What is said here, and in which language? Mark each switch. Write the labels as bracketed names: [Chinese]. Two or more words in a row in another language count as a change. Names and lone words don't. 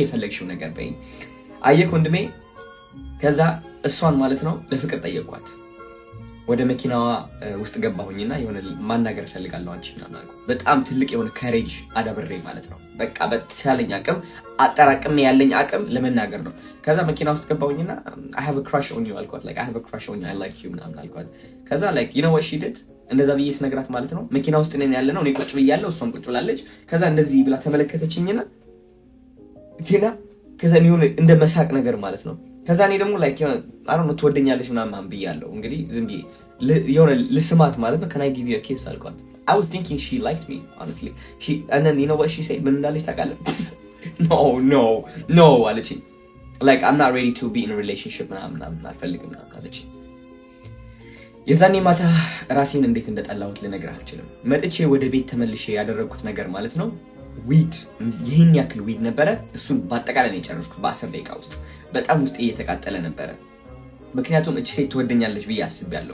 [Amharic] የፈለግሽው ነገር በይኝ። አየክ ወንድሜ። ከዛ እሷን ማለት ነው ለፍቅር ጠየቅኳት። ወደ መኪናዋ ውስጥ ገባሁኝና የሆነ ማናገር እፈልጋለሁ አንቺ ምናምን አልኩ። በጣም ትልቅ የሆነ ከሬጅ አዳብሬ ማለት ነው። በቃ በተቻለኝ አቅም አጠራቅሜ ያለኝ አቅም ለመናገር ነው። ከዛ መኪና ውስጥ ገባሁኝና [English] I have a crush on you [Amharic] አልኳት። [English] like I have a crush on you, I like you [Amharic] ምናምን አልኳት። ከዛ [English] like you know what she did? [Amharic] እንደዛ ብዬ ስነግራት ማለት ነው መኪና ውስጥ ነን ያለነው፣ እኔ ቁጭ ብያለሁ፣ እሷም ቁጭ ብላለች። ከዛ እንደዚህ ብላ ተመለከተችኝና ከዛ የሆነ እንደ መሳቅ ነገር ማለት ነው። ከዛ እኔ ደግሞ like አሁን ትወደኛለሽ ምናምን ብያለሁ። እንግዲህ ዝም ብዬ የሆነ ልስማት ማለት ነው። [English] can I give you a kiss [Amharic] አልኳት። [English] I was thinking she liked me honestly. And then you know what she said? [Amharic] ምን እንዳለች ታውቃለህ? no አለችኝ። [English] like I'm not ready to be in a relationship [Amharic] ምናምን አልፈልግም ምናምን አለችኝ። የዛኔ ማታ ራሴን እንዴት እንደጠላሁት ልነግርህ አልችልም። መጥቼ ወደ ቤት ተመልሼ ያደረግኩት ነገር ማለት ነው ዊድ፣ ይህን ያክል ዊድ ነበረ። እሱን በአጠቃላይ ነው የጨረስኩት በ10 ደቂቃ ውስጥ። በጣም ውስጤ እየተቃጠለ ነበረ። ምክንያቱም እቺ ሴት ትወደኛለች ብዬ አስቤያለሁ።